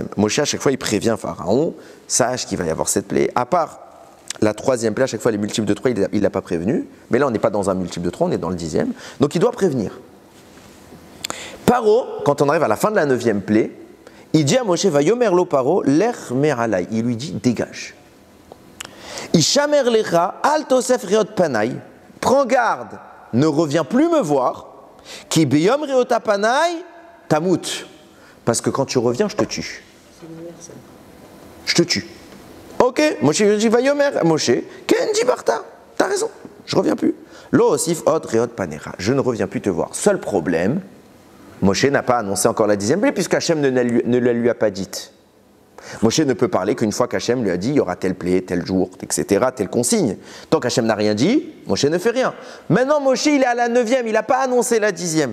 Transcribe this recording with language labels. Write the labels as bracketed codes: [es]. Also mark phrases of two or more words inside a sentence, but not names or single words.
[fr] Moshe à chaque fois il prévient Pharaon, sache qu'il va y avoir cette plaie. À part la 3e plaie, à chaque fois les multiples de 3, il ne l'a pas prévenu. Mais là on n'est pas dans un multiple de 3, on est dans le 10e. Donc il doit prévenir. Paro, quand on arrive à la fin de la 9e plaie, il dit à Moshe, [he] ויאמר לו פרעה לך מעלי. [fr] Il lui dit, dégage. [he] השמר לך אל תוסף ראות פני. [fr] Prends garde, ne reviens plus me voir. [he] כי ביום ראתך פני תמות. [fr] Parce que quand tu reviens, je te tue. Je te tue. Ok, Moshe dit, [he] ויאמר. משה כן דיברת. [fr] T'as raison, je reviens plus. [he] לא אוסיף עוד ראות פניך. [fr] Je ne reviens plus te voir. Seul problème, Moshe n'a pas annoncé encore la 10e plaie puisque Hachem ne la lui a pas dite. Moshe ne peut parler qu'une fois qu'Hachem lui a dit il y aura telle plaie, tel jour, etc., telle consigne. Tant qu'Hachem n'a rien dit, Moshe ne fait rien. Maintenant, Moshe, il est à la 9e, il n'a pas annoncé la 10e.